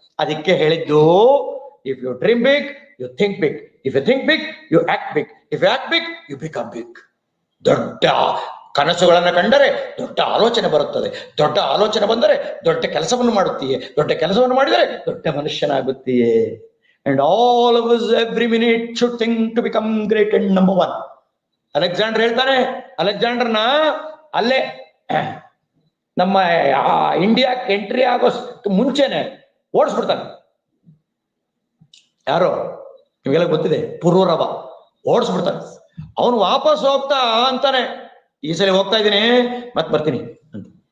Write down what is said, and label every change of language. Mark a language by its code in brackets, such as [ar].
[kn] ಅದಕ್ಕೆ ಹೇಳಿದ್ದು, [en] if you dream big, you think big. If you think big, you act big. If you act big, you become big. [kn] ದೊಡ್ಡ ಕನಸುಗಳನ್ನ ಕಂಡರೆ ದೊಡ್ಡ ಆಲೋಚನೆ ಬರುತ್ತದೆ. ದೊಡ್ಡ ಆಲೋಚನೆ ಬಂದರೆ ದೊಡ್ಡ ಕೆಲಸವನ್ನು ಮಾಡುತ್ತೀಯೇ. ದೊಡ್ಡ ಕೆಲಸವನ್ನು ಮಾಡಿದರೆ ದೊಡ್ಡ ಮನುಷ್ಯನಾಗುತ್ತೀಯೇ. [en] And all of us every minute should think to become great and number 1. [kn] Alexander ಹೇಳ್ತಾನೆ, ಅಲೆಕ್ಸಾಂಡರ್ನ ಅಲ್ಲೇ ನಮ್ಮ ಇಂಡಿಯಾಕ್ಕೆ ಎಂಟ್ರಿ ಆಗೋ ಮುಂಚೆನೆ ಓಡಿಸ್ಬಿಡ್ತಾನೆ. ಯಾರೋ ನಿಮಗೆಲ್ಲ ಗೊತ್ತಿದೆ, ಪುರೂರವ ಓಡಿಸ್ಬಿಡ್ತಾನೆ. ಅವನು ವಾಪಸ್ ಹೋಗ್ತಾ ಅಂತಾನೆ, ಈ ಸಲ ಹೋಗ್ತಾ ಇದ್ದೀನಿ ಮತ್ ಬರ್ತೀನಿ ಅಂತ.